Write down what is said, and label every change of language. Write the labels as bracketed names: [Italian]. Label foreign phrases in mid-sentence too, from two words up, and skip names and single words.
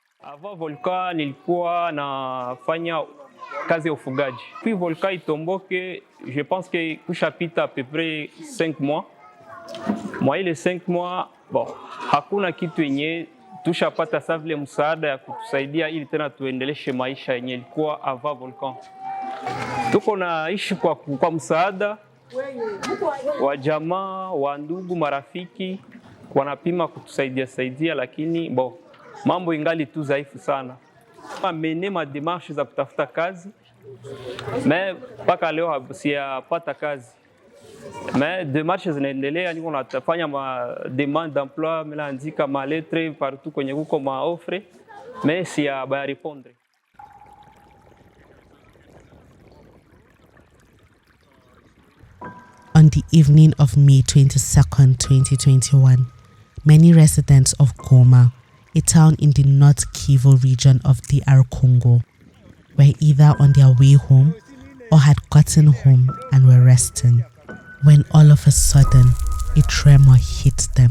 [French] Avant volcan [Swahili] nilikuwa nafanya kazi ya ufugaji. [French] Puis volcan itomboke, je pense que kushapita à peu près 5 mois. [Swahili] Mwa ile 5 mois, bon, hakuna kitu yenye tushapata sa vile msaada ya kutusaidia ili tena tuendeleshe maisha yenye ilikuwa [French] avant volcan. [Swahili] Tuko naishi kwa msaada wa jamaa, wa ndugu, marafiki wanapima kutusaidia, lakini bon, mambo ingali tu dhaifu sana. Amene ma démarches za kutafuta kazi, mais mpaka leo siyapata kazi. [French] Mais démarches [Swahili] zinaendelea, niko nafanya ma [French] demande d'emploi, [Swahili] naandika ma [French] lettre partout [Swahili] kwenye kuko ma [French] offre, mais [Swahili] siya répondre. [English] On the evening of May 22nd, 2021, many residents of Goma, a town in the North Kivu region of DR Congo, were either on their way home or had gotten home and were resting, when all of a sudden a tremor hit them.